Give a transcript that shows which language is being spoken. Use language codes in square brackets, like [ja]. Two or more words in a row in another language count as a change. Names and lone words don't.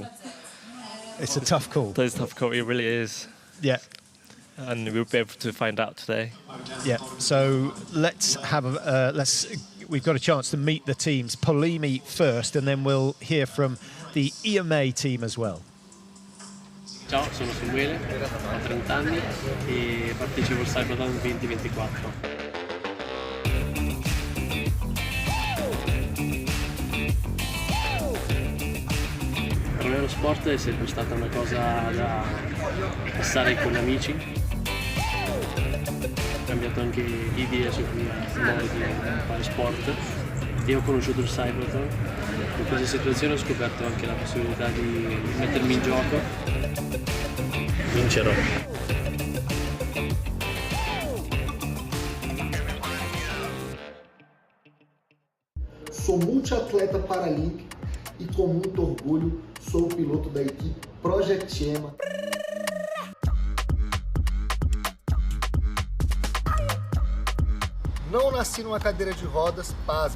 [en] It's a tough call. It's a tough call. It really is. Yeah. And we'll be able to find out today. Yeah. So let's have we've got a chance to meet the teams. Polimi first, and then we'll hear from the EMA team as well. [it] Ciao, sono Samuele, ho 30 anni e partecipo al CYBATHLON 2024. Per me lo sport è sempre stata una cosa da passare con amici. cambiato anche idee su cui modi di fare sport e ho conosciuto il CYBATHLON. In questa situazione ho scoperto anche la possibilità di mettermi in gioco. Vincerò. [pt] Sou multiatleta paralímpico e com muito orgulho sou o piloto da equipe Project EMA. Não nasci numa cadeira de rodas, pasmem.